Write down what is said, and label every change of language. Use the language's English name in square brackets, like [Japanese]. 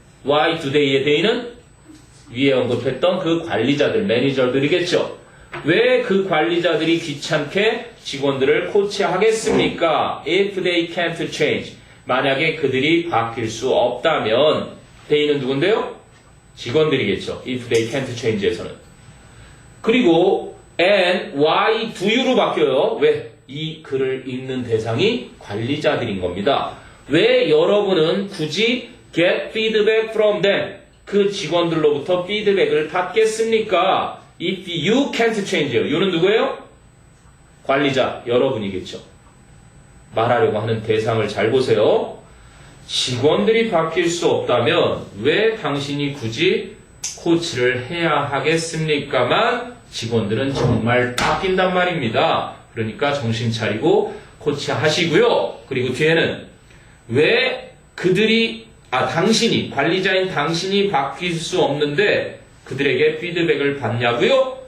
[English] Why do they [Korean] 의 they는 위에 언급했던 그 관리자들, 매니저들이겠죠. 왜 그 관리자들이 귀찮게 직원들을 코치하겠습니까? [English] If they can't change. [Korean] 만약에 그들이 바뀔 수 없다면 they는 누군데요? 직원들이겠죠. [English] If they can't change [Korean] 에서는. 그리고 [English] and why do you [Korean] 로 바뀌어요. 왜? 이 글을 읽는 대상이 관리자들인 겁니다. 왜 여러분은 굳이 [English] get feedback from them [Korean] 그 직원들로부터 피드백을 받겠습니까? [English] If you can't change you는 [Korean] 누구예요? 관리자 여러분이겠죠. 말하려고 하는 대상을 잘 보세요. 직원들이 바뀔 수 없다면 왜 당신이 굳이 코치를 해야 하겠습니까만 직원들은 정말 바뀐단 말입니다. 그러니까 정신 차리고 코치하시고요. 그리고 뒤에는 왜 그들이 당신이 관리자인 당신이 바뀔 수 없는데 그들에게 피드백을 받냐고요?